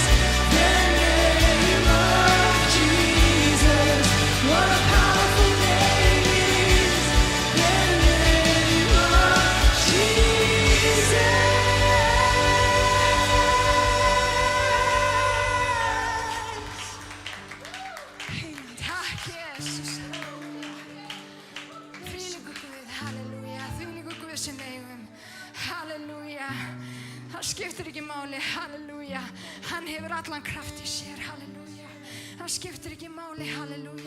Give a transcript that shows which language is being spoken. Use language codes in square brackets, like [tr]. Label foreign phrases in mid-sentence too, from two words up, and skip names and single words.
[en] The name of Jesus. What a powerful name it is. The name of Jesus. [is] Takk, Jesus. Þvílíkur Guð, halleluja. Þvílíkur Guð sem við eigum. Halleluja. Það skiptir ekki máli, halleluja. Hann hefur allan kraft í sér, halleluja. Það skiptir ekki máli, halleluja.